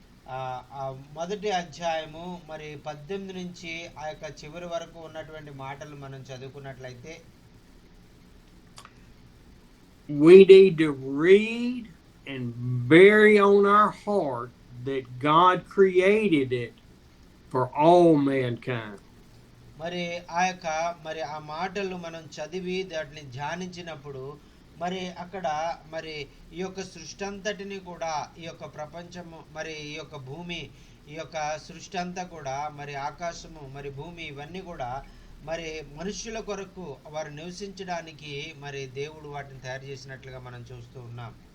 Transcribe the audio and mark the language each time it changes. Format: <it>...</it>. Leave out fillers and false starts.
<te>ఆ మొదటి అధ్యాయము మరి 18 నుంచి ఆ యొక్క చివరి వరకు ఉన్నటువంటి మాటలు మనం చదువుకున్నట్లయితే</te> <en>we need to read and bury on our heart that God created it for all mankind.</en> <te>మరి ఆ మాటలు మనం చదివి వాటిని ధ్యానించినప్పుడు మరి అక్కడ మరి ఈ యొక్క సృష్టి అంతటిని కూడా ఈ యొక్క ప్రపంచము మరి ఈ యొక్క భూమి ఈ యొక్క సృష్టి అంతా కూడా మరి ఆకాశము మరి భూమి ఇవన్నీ కూడా మరి మనుష్యుల కొరకు వారు నివసించడానికి మరి దేవుడు వాటిని తయారు చేసినట్లుగా మనం చూస్తూ ఉన్నాం.</te>